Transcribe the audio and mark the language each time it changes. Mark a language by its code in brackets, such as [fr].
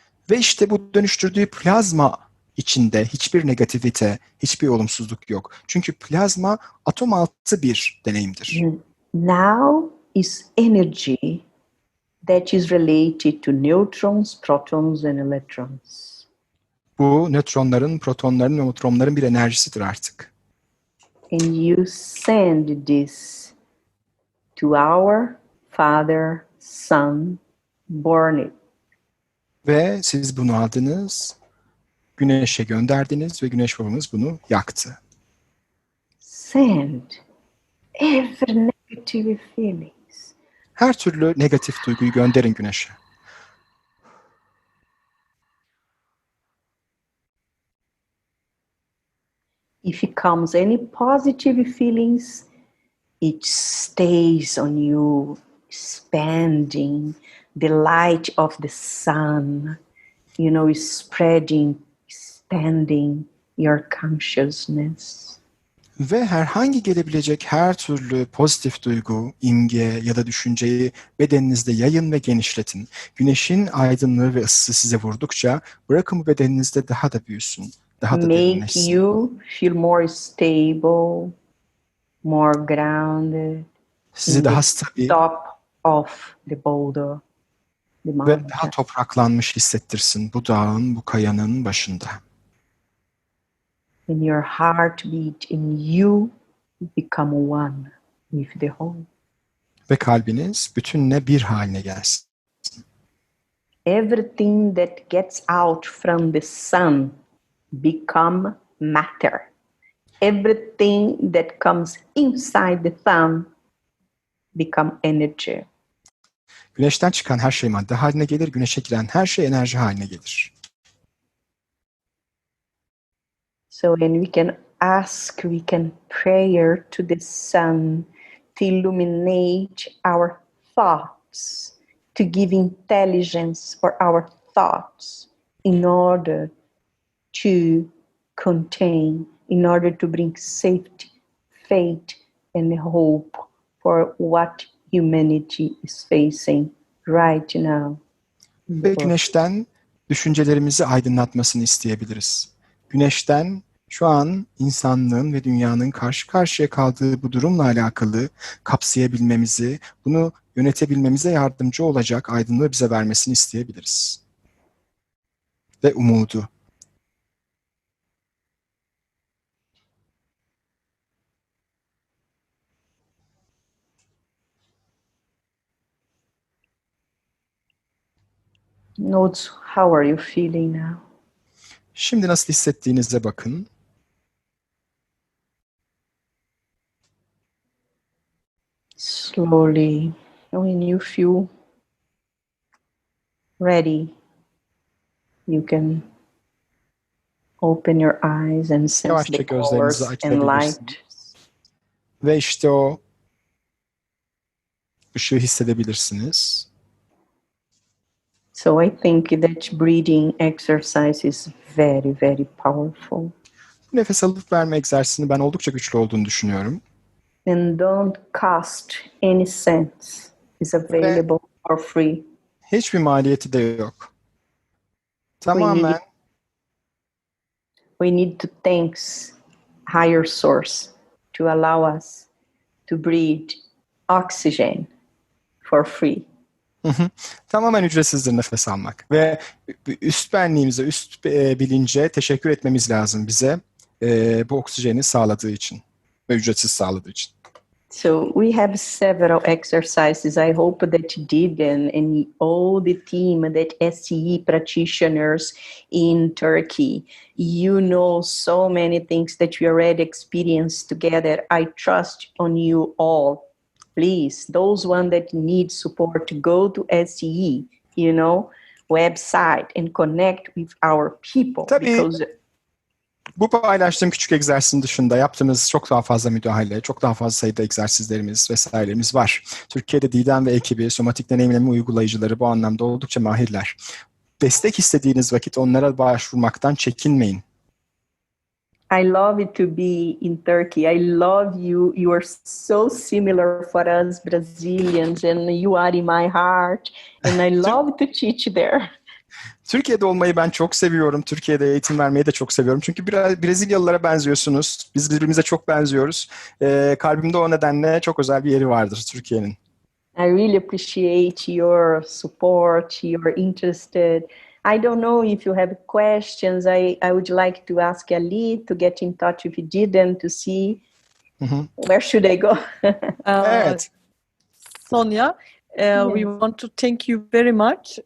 [tr] Ve işte bu dönüştürdüğü plazma içinde hiçbir negativite, hiçbir olumsuzluk yok. Çünkü plazma atom altı bir deneyimdir. [en] Now is energy that is related to neutrons, protons and electrons. [tr] Bu nötronların, protonların ve nötronların bir enerjisidir artık. [en] And you send this to our Father, Son, burn it. [tr] Ve siz bunu aldınız, güneşe gönderdiniz ve güneş babamız bunu yaktı. [en] Send every negative feelings. [tr] Her türlü negatif duyguyu gönderin güneşe. [en] If it comes any positive feelings, it stays on you, expanding the light of the sun, spreading, expanding your consciousness. [tr] Ve herhangi gelebilecek her türlü pozitif duygu, imge ya da düşünceyi bedeninizde yayın ve genişletin. Güneşin aydınlığı ve ısısı size vurdukça bırakın bu bedeninizde daha da büyüsün, daha da [en] Make [tr] derinleşsin. [en] you feel more stable, more grounded. [tr] Sizi daha stabil [en] Top of the boulder, the mountain. [tr] daha topraklanmış hissettirsin bu dağın, bu kayanın başında. [en] And your heartbeat and you become one with the whole. [tr] Ve kalbiniz bütünle bir haline gelsin. [en] Everything that gets out from the sun become matter. Everything that comes inside the sun become energy. [tr] Güneşten çıkan her şey madde haline gelir, güneşe giren her şey enerji haline gelir. [en] So when we can prayer to the sun to illuminate our thoughts, to give intelligence for our thoughts in order to contain, in order to bring safety, faith, and hope for what humanity is facing right now. [tr] Ve güneşten düşüncelerimizi aydınlatmasını isteyebiliriz. Güneşten şu an insanlığın ve dünyanın karşı karşıya kaldığı bu durumla alakalı kapsayabilmemizi, bunu yönetebilmemize yardımcı olacak aydınlığı bize vermesini isteyebiliriz. Ve umudu. [en] Notes, how are you feeling now? [tr] Şimdi nasıl hissettiğinize bakın. [en] slowly, when you feel ready, you can open your eyes and sense [tr] Yavaşça [en] the [tr] gözlerinizi [en] colors and [tr] açabilirsiniz. [en] light. [tr] Ve işte o ışığı hissedebilirsiniz. [en] So I think that breathing exercise is very, very powerful. [tr] Nefes alıp verme egzersizini ben oldukça güçlü olduğunu düşünüyorum. [en] And don't cost any cents. It's available for free. [tr] Hiçbir maliyeti de yok. Tamamen [en] We need to thank higher source to allow us to breathe oxygen for free. [tr] tamamen ücretsizdir nefes almak. Ve üst benliğimize, üst bilince teşekkür etmemiz lazım bize bu oksijeni sağladığı için ve ücretsiz sağladığı için. [en] So we have several exercises. I hope that you did, and all the team, that SCE practitioners in Turkey, you know so many things that we already experienced together. I trust on you all. Please, those one that need support, to go to SCE, website and connect with our people. [tr] Tabii. [en] Because [tr] Bu paylaştığım küçük egzersizin dışında yaptığımız çok daha fazla müdahale, çok daha fazla sayıda egzersizlerimiz vesairelerimiz var. Türkiye'de Didem ve ekibi, somatik deneyimleme uygulayıcıları bu anlamda oldukça mahirler. Destek istediğiniz vakit onlara başvurmaktan çekinmeyin. [en] I love it to be in Turkey. I love you. You are so similar for us Brazilians, and you are in my heart. And I love to teach there. [tr] Türkiye'de olmayı ben çok seviyorum. Türkiye'de eğitim vermeyi de çok seviyorum. Çünkü biraz Brezilyalılara benziyorsunuz. Biz birbirimize çok benziyoruz. Kalbimde o nedenle çok özel bir yeri vardır Türkiye'nin. [en] I really appreciate your support, your interested. I don't know if you have questions. I would like to ask Ali to get in touch if you didn't, to see where should I go. [tr] Evet. [en] Sonia, we want to thank you very much.